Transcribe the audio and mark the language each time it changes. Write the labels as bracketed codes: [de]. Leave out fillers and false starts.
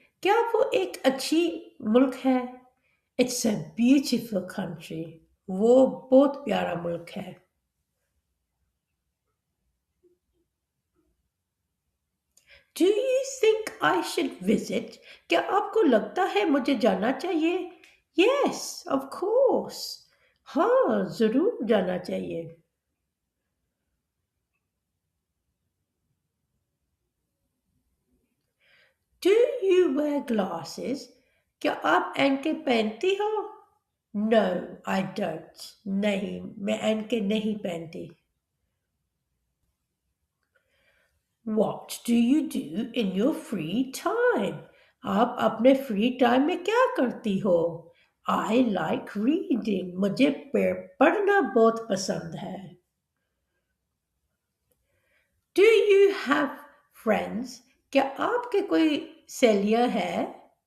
[hi] क्या वो एक अच्छी मुल्क है? [en] It's a beautiful country. [hi] वो बहुत प्यारा मुल्क है। [en] Do you think I should visit? [hi] क्या आपको लगता है मुझे जाना चाहिए? [en] Yes, of course. [hi] हाँ, जरूर जाना चाहिए। [en] Do you wear glasses? [hi] क्या आप ऐनकें पहनती हो? [en] No, I don't. [hi] नहीं, मैं ऐनकें नहीं पहनती। [en] What do you do in your free time? [hi] आप अपने फ्री टाइम में क्या करती हो? [en] I like reading. [hi] मुझे पढ़ना बहुत पसंद है। [en] Do you have friends? [hi] क्या आपके कोई सहेलियां हैं?